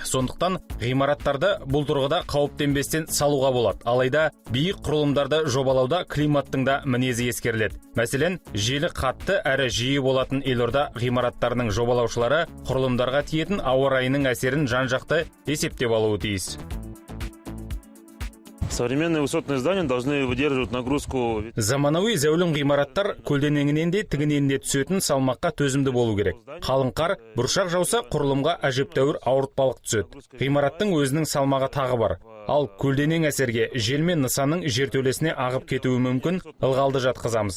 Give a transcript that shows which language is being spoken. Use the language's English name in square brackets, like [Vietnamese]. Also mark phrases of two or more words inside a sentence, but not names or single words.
[Kazakh] Сондықтан ғимараттарды бұл тұрғыда қауіптенбестен салуға болады. Алайда биік құрылымдарды жобалауда климаттың да мінезі ескеріледі. Мәселен, желі қатты әрі жиі болатын елорда ғимараттарының жобалаушылары құрылымдарға тиетін ауа райының әсерін жан-жақты есептеп алуы тиіс. [Russian] Современные высотные здания должны выдерживать нагрузку. [Kazakh] Заманауи зәулім ғимараттар көлденеңінен де тігінен де түсетін салмаққа төзімді болу керек. Қалың қар, бұршақ жауса құрылымға әжептәуір ауыртпалық түседі. Ғимараттың өзінің салмағы тағы бар. Ал көлденең әсерге жел мен нысанның жертөлесіне ағып кетуі мүмкін, ылғалды жатқызамыз.